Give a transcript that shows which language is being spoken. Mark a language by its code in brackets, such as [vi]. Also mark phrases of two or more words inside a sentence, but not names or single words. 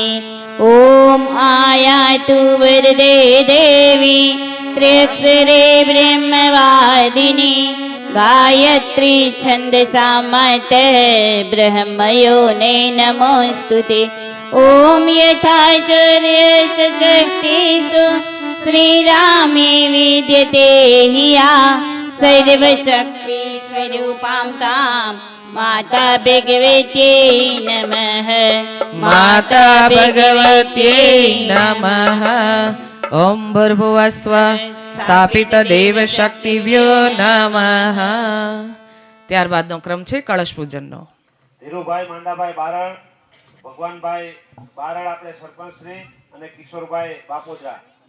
[sa] ॐ आयातु वरदे देवी त्र्यक्षरे ब्रह्मवादिनी गायत्री छन्दसा मातः ब्रह्मयोने नमोऽस्तुते. ॐ यथा सूर्यस्य शक्तिस्तु श्रीरामे विद्यते हिया सर्वशक्तिस्वरूपां तां माता भगवत्यै नमः. માતા ભગવત્યે નમઃ. ઓમ ભૂર્ભુવસ્વ સ્થાપિત દેવ શક્તિભ્યો નમઃ. [gu] ત્યારબાદનો ક્રમ છે કળશ પૂજનનો. ધીરુભાઈ માંડાભાઈ બારડ, ભગવાનભાઈ બારડ આપણે સરપંચ શ્રી અને કિશોરભાઈ બાપોદરા.